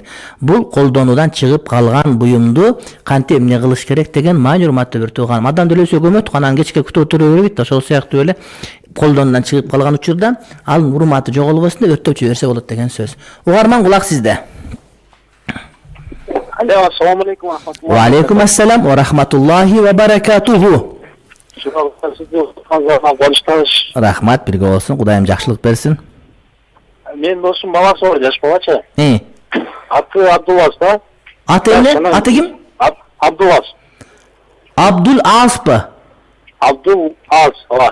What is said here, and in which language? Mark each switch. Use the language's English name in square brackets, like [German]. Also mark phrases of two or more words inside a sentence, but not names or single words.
[Kyrgyz] Бул колдонуудан чыгып калган буюмду кантип эмне кылыш керек деген маани, урматтуу бир тууганым. Адам делесе көмөт, анан кечке күтүп отура бербейт да, ошол сыяктуу эле колдонуудан чыгып калган учурда ал урматы жоголбосун деп өрттөп жиберсе болот деген сөз. Угарман, кулак сизде. Алло, [Arabic] السلام عليكم. وعليكم السلام ورحمة الله وبركاته. [Kyrgyz] Рахмат, бирге болсун, Кудайым жакшылык берсин. Мен досум баласы бар, жаш балачы. Аты Абдуллас да. Аты эмне? Аты ким? Абдуллас. Абдул Аспы. Абдул Аз, ооба.